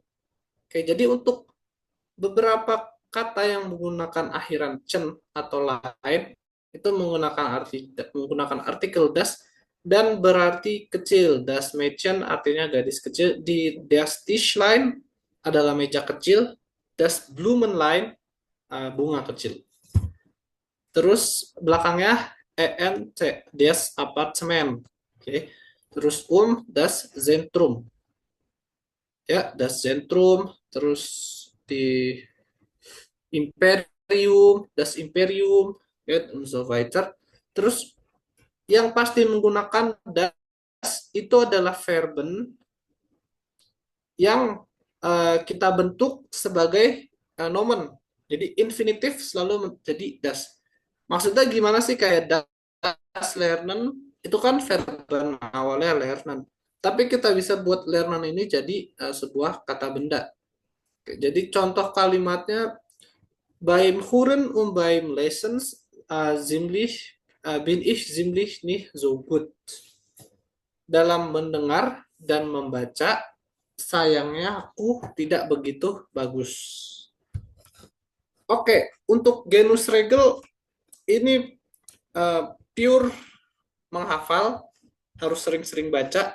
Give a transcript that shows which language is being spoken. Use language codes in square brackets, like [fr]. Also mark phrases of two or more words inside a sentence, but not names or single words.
[id] Oke, jadi untuk beberapa kata yang menggunakan akhiran cen atau lain itu menggunakan artikel das dan berarti kecil. [de] Das Mädchen [id] artinya gadis kecil. Di [de] das Tischlein [id] adalah meja kecil. [de] Das Blumenlein [id] bunga kecil. Terus belakangnya ENT, [de] das Apartemen. [id] Oke. Terus [de] das Zentrum. [id] Ya, [de] das Zentrum, [id] terus di Imperium, [de] das Imperium, [id] ya, [de] und so weiter. [id] Terus yang pasti menggunakan das itu adalah verben yang kita bentuk sebagai nomen. Jadi infinitif selalu menjadi das. Maksudnya gimana sih, kayak [de] das lernen [id] itu kan verben awalnya lernen. Tapi kita bisa buat lernen ini jadi sebuah kata benda. Oke, jadi contoh kalimatnya, [de] beim Hören und beim Lesen bin ich ziemlich nicht so gut. [id] Dalam mendengar dan membaca, sayangnya aku tidak begitu bagus. Oke, untuk [de] genus regel [id] ini pure menghafal, harus sering-sering baca.